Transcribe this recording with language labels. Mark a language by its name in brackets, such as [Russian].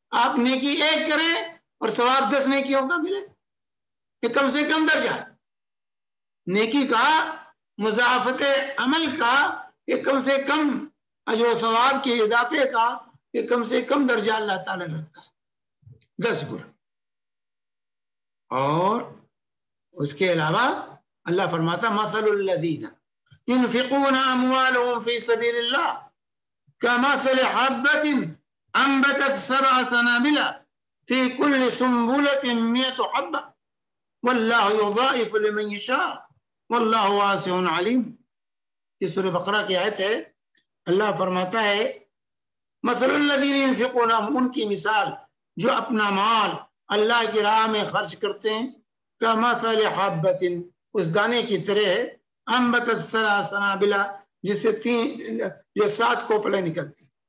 [Urdu] آپ نیکی ایک کریں اور ثواب 10 نیکیوں کا ملے، یہ کم سے کم درجہ نیکی کا، مضاعفت عمل کا، یہ کم سے کم اجر و ثواب کے اضافے کا یہ کم سے کم درجہ اللہ تعالیٰ نے رکھا ہے، 10 گنا. اور اس کے علاوہ اللہ فرماتا [Arabic] مثل الذین ينفقون اموالهم في سبيل الله كمثل حبة انبتت 7 سنابل في كل سنبلة 100 حبة والله يضاعف لمن يشاء والله واسع علیم. [Urdu] یہ سورہ بقرہ کی آیت ہے. اللہ فرماتا ہے [Arabic] مثل الذین ينفقون، [Urdu] ان کی مثال جو اپنا مال اللہ کی راہ میں خرچ کرتے ہیں، [Arabic] کمثل حبۃ، [Urdu] اس دانے کی طرح ہے، [Arabic] انبتت 7 سنابل، [Urdu] جس سے 7 کوپلیں نکلتی،